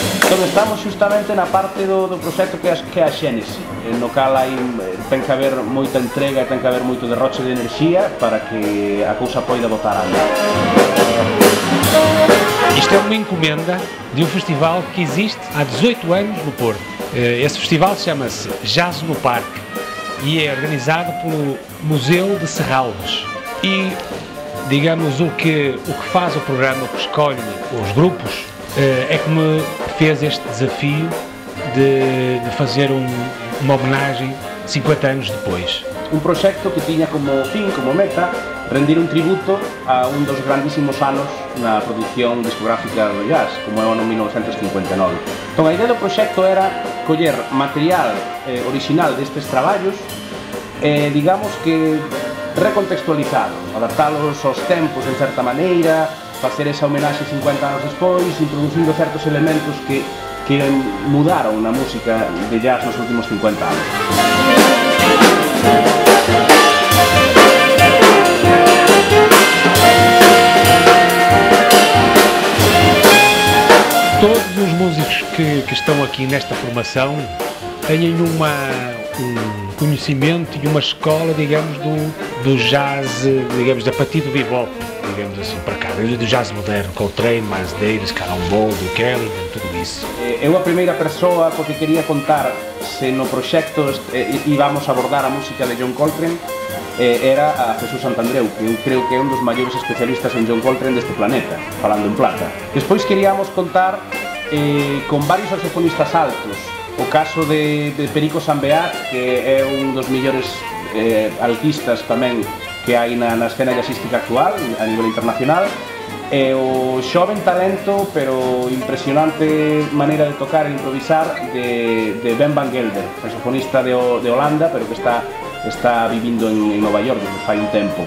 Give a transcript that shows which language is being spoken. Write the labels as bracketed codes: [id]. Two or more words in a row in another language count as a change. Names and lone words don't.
[gl] Entón estamos xustamente na parte do proxecto que é a xénese, no cal ten que haber moita entrega e ten que haber moito derroche de enerxía para que a cousa poida botar a andar. [pt] Isto é uma encomenda de um festival que existe há 18 anos no Porto. Esse festival chama-se Jazz no Parque e é organizado pelo Museu de Serralves. E, digamos, o que faz o programa, o que escolhe os grupos, é que me fez este desafio de fazer uma homenagem 50 anos depois. [gl] Un proxecto que tiña como fin, como meta, rendir un tributo a un dos grandísimos anos na produción discográfica do jazz, como é o ano 1959. Entón, a idea do proxecto era coller material original destes traballos, digamos que recontextualizado, adaptalos aos tempos en certa maneira, facer esa homenaxe 50 anos despois, introducindo certos elementos que mudaron na música de jazz nos últimos 50 anos. [pt] Todos os músicos que estão aqui nesta formação têm um conhecimento e uma escola, digamos, do jazz, digamos, a partir do bebop, digamos assim, para cá, do jazz moderno, Coltrane, Miles Davis, Cannonball, Duke Ellington, tudo isso. [gl] Eu a primeira persoa co que quería contar se no proxecto íbamos a abordar a música de John Coltrane era a Jesús Santandreu, que eu creo que é un dos maiores especialistas en John Coltrane deste planeta, falando en plata. Despois queríamos contar con varios saxofonistas altos, o caso de Perico Sambeat, que é un dos millores altistas tamén que hai na escena jazzística actual a nivel internacional, e o xoven talento pero impresionante maneira de tocar e improvisar de Ben Van Gelder, saxofonista de Holanda, pero que está vivindo en Nova York desde fai un tempo.